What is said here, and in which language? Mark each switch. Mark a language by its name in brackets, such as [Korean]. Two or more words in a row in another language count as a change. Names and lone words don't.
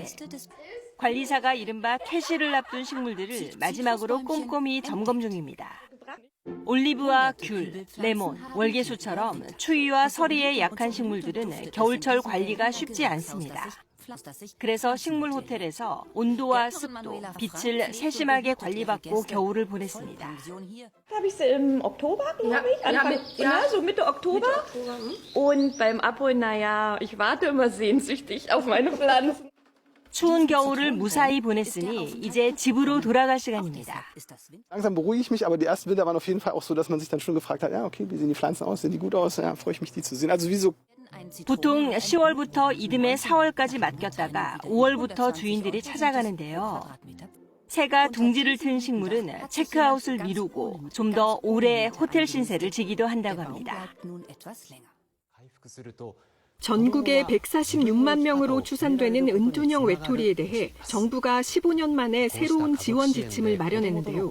[Korean] 관리사가 이른바 퇴실을 앞둔 식물들을 마지막으로 꼼꼼히 점검 중입니다. 올리브와 귤, 레몬, 월계수처럼 추위와 서리에 약한 식물들은 겨울철 관리가 쉽지 않습니다. 그래서 식물 호텔에서 온도와 습도, 빛을 세심하게 관리받고 겨울을 보냈습니다. [German] Habe ich sie im Oktober, glaube ich. So Mitte Oktober. Und beim Abholen, naja, ich warte immer sehnsüchtig auf meine Pflanzen. [Korean] 추운 겨울을 무사히 보냈으니 이제 집으로 돌아갈 시간입니다. [German] Langsam beruhige ich mich, aber die ersten Bilder waren auf jeden Fall auch so, dass man sich dann schon gefragt hat, ja, okay, wie sehen die Pflanzen aus, sehen die gut aus, ja, freue ich mich, die zu sehen. Also wie so. [Korean] 보통 10월부터 이듬해 4월까지 맡겼다가 5월부터 주인들이 찾아가는데요. 새가 둥지를 튼 식물은 체크아웃을 미루고 좀 더 오래 호텔 신세를 지기도 한다고 합니다. 전국에 146만 명으로 추산되는 은둔형 외톨이에 대해 정부가 15년 만에 새로운 지원 지침을 마련했는데요.